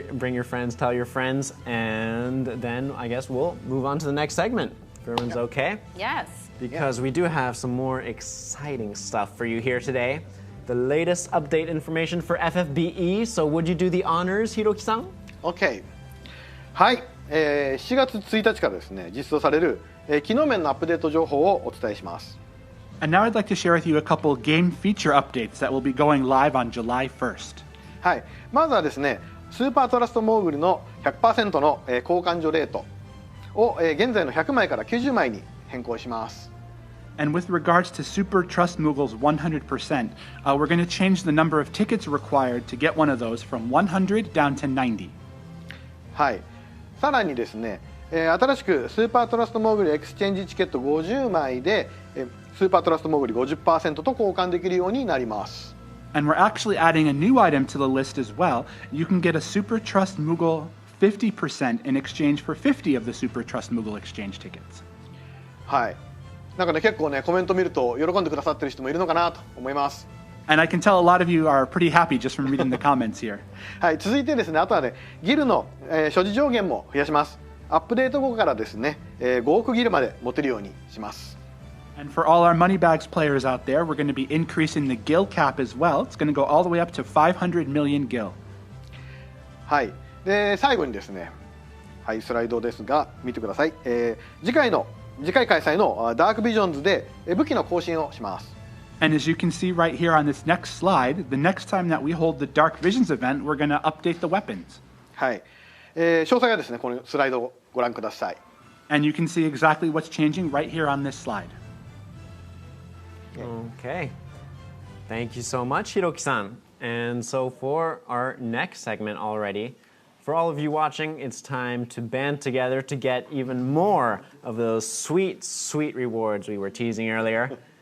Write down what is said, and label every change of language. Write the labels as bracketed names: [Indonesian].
[English] Bring your friends, tell your friends, and then I guess we'll move on to the next segment. If everyone's okay. Yes. Because we do have some more exciting stuff for you here today. The latest update information for FFBE. So would you do the honors, Hiroki-san? OK。 [Japanese] はい、7月1日からですね、実装される機能面のアップデート情報をお伝えします。 [English] And now I'd like to share with you a couple game feature updates that will be going live on July 1st. [Japanese] はい、まずはですね、スーパートラストモーグルの 100% の交換所レートを現在の100枚から90枚に変更します。 [English] And with regards to Super Trust Moogle's 100%, we're going to change the number of tickets required to get one of those from 100 down to 90. [Japanese] はい。さらにですね、新しくスーパートラストモーグルエクスチェンジチケット50枚でスーパートラストモーグル 50% と交換できるようになります。 [English] And we're actually adding a new item to the list as well. You can get a Super Trust Moogle 50% in exchange for 50 of the Super Trust Moogle exchange tickets. [Japanese] はい。なんかね、結構ね、コメント見ると喜んでくださってる人もいるのかなと思います。 [English] And I can tell a lot of you are pretty happy just from reading the comments here. [Japanese] はい、続いてですね、あとはね、ギルの、所持上限も増やします。アップデート後からですね、5億ギルまで持てるようにします。 [English] And for all our Moneybags players out there, we're going to be increasing the gil cap as well. It's going to go all the way up to 500 million gil. [Japanese] はい。で、最後にですね、はい、スライドですが、見てください。次回開催のダークビジョンズで武器の更新をします。 [English] And as you can see right here on this next slide, the next time that we hold the Dark Visions event, we're going to update the weapons. [Japanese] はい。詳細はですね、このスライドをご覧ください。 [English] And you can see exactly what's changing right here on this slide. Okay. Thank you so much, Hiroki-san. And so for our next segment already, for all of you watching, it's time to band together to get even more of those sweet, sweet rewards we were teasing earlier.